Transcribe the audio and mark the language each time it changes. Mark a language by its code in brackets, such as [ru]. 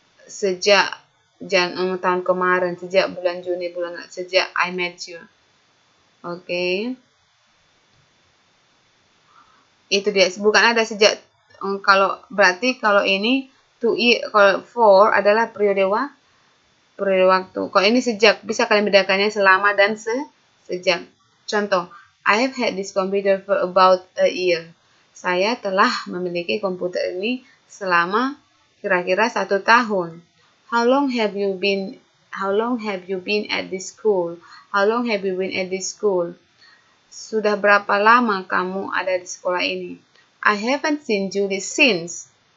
[id] Sejak tahun kemarin, sejak bulan Juni, sejak [en] I met you. [id] Oke. Itu dia. Bukan ada sejak, berarti kalau ini kalau for adalah periode waktu. Kalau ini sejak, bisa kalian bedakannya selama dan sejak. [en] Contoh, I have had this computer for about a year. [id] Saya telah memiliki komputer ini selama kira-kira 1 tahun. [en] How long have you been at this school? How long have you been at this school? [id] Sudah berapa lama kamu ada di sekolah ini? [en] I haven't seen Julie since.